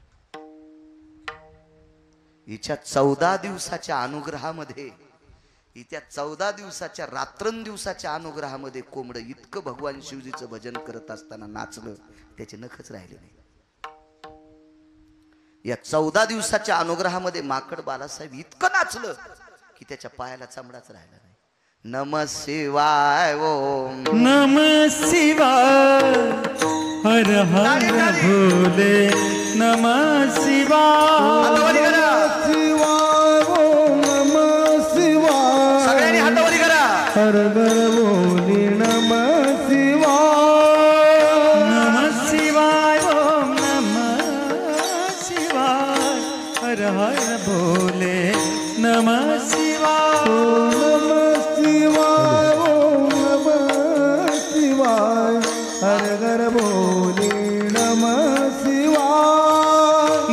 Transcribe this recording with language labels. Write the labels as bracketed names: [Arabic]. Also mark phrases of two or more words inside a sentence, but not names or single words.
[Marathi] हिच्या 14 दिवसाच्या अनुग्रहामध्ये, त्या 14 दिवसाच्या रात्रंदिवसाच्या अनुग्रहामध्ये कोंबडं इतकं भगवान शिवजीचं भजन करत असताना नाचलं, त्याचे नखच राहिले नाही. या 14 दिवसाच्या अनुग्रहामध्ये माकड बालासाहेब इतकं नाचलं की त्याच्या पायाला चमडाच राहिला नाही. [Sanskrit] नमः शिवाय ओम नमः शिवाय हर हर भोले नमः शिवाय [Marathi] सगळ्यांनी हातावरी करा. [Sanskrit] हर हर भोले नमः शिवाय ओम नमः शिवाय हर हर भोले नमः शिवाय नमः शिवाय ओम नमः शिवाय हर हर भोले नमः शिवाय.